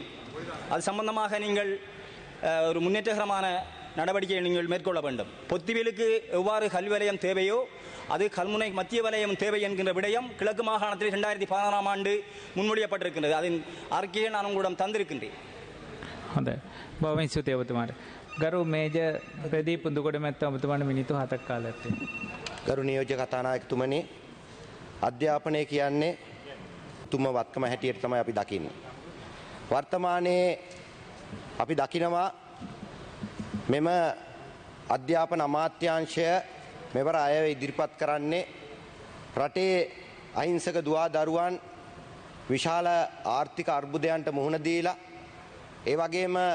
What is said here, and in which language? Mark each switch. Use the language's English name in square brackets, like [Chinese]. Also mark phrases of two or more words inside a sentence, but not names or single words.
[Tamil] அது சம்பந்தமாக நீங்கள் ஒரு முன்னேற்றகரமான நடவடிக்கையை நீங்கள் மேற்கொள்ள வேண்டும். பொத்திவேலுக்கு எவ்வாறு கல்வி வலயம் தேவையோ அது கல்முனை மத்திய வலயம் தேவை என்கின்ற விடயம் கிழக்கு மாகாணத்தில் 2016ஆம் ஆண்டு முன்மொழியப்பட்டிருக்கின்றது. அதன் அறிக்கையை நான் உங்களிடம் தந்திருக்கின்றேன். [Sinhala] හොඳයි. බොහොම ස්තුතියි ඔබතුමාට. ගරු මේජර් ප්‍රදීප් පුදුකොඩ මැතිතුමා ඔබතුමාට මිනිත්තු 7ක් කාලයක් තියෙනවා. ගරු නියෝජ්‍ය කතානායකතුමනි, අධ්‍යාපනය කියන්නේ තුම වත්කම හැටියට තමයි අපි දකින්නේ. වර්තමානයේ අපි දකිනවා මෙම අධ්‍යාපන අමාත්‍යාංශය මෙවර අයව ඉදිරිපත් කරන්නේ රටේ අහිංසක දුවා දරුවන් විශාල ආර්ථික අර්බුදයන්ට මුහුණ දීලා, ඒ වගේම